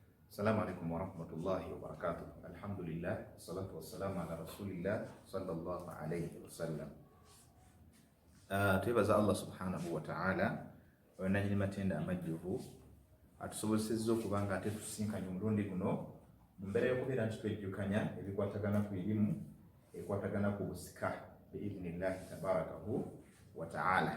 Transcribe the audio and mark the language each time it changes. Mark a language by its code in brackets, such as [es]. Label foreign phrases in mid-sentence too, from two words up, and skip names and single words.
[ar] السلام عليكم ورحمة الله وبركاته. الحمد لله، الصلاة والسلام على رسول الله صلى الله عليه وسلم. [lg] Twebaza [ar] الله سبحانه وتعالى [lg] wenanyini matenda amajjuvu atusobozesezza okubanga ate tusinkanye omulundi guno mu mbeera y'okubeera nti twejjukanya ebikwatagana ku erimu, ebikwatagana ku busika [ar] بإذن الله تباركه وتعالى.